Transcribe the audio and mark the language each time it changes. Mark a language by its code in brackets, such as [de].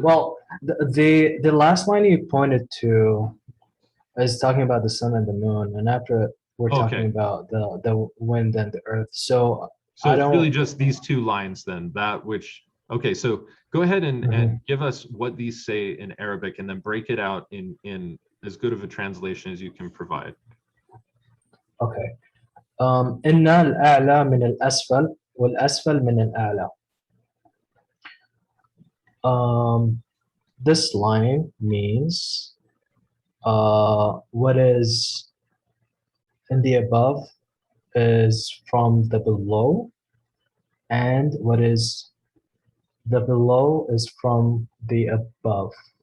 [en] Well, the last line you pointed to is talking about the sun and the moon, and after we're talking about the wind and the earth. So it's really just these 2 lines then, that which, okay, so go ahead and give us what these say in Arabic, and then break it out in as good of a translation as you can provide. Okay. [ar] إن الأعلى من الأسفل والأسفل من الأعلى. [en] This line means what is in the above is from the below, and what is the below is from the above.